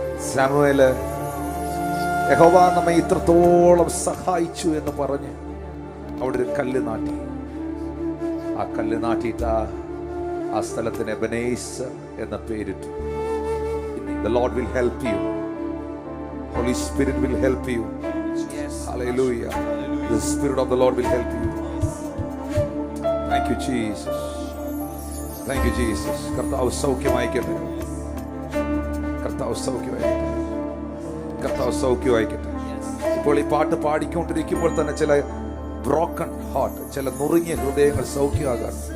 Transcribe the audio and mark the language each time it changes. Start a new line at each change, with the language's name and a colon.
Malayalam: ശമൂവേല് യഹോവ നമ്മെ ഇത്രത്തോളം സഹായിച്ചു എന്ന് പറഞ്ഞ് അവിടെ ഒരു കല്ല് നാട്ടി. ആ കല്ല് നാട്ടിയിട്ട് ആ സ്ഥലത്തിന് എബനേസർ എന്ന പേരിട്ടു.
English: The Lord will help you. Holy Spirit will help you. Hallelujah. The Spirit of the Lord will help you. Thank you, Jesus. Thank you, Jesus.
Malayalam: കർത്താവ് സൗഖ്യമായിക്കട്ടെ, കർത്താവ് സൗഖ്യമായിക്കട്ടെ, കർത്താവ് സൗഖ്യമായിക്കട്ടെ. ഇപ്പോൾ ഈ പാട്ട് പാടിക്കൊണ്ടിരിക്കുമ്പോൾ തന്നെ ചില
English: broken heart,
Malayalam: ചില നുറുങ്ങിയ ഹൃദയങ്ങൾ സൗഖ്യമാകാൻ.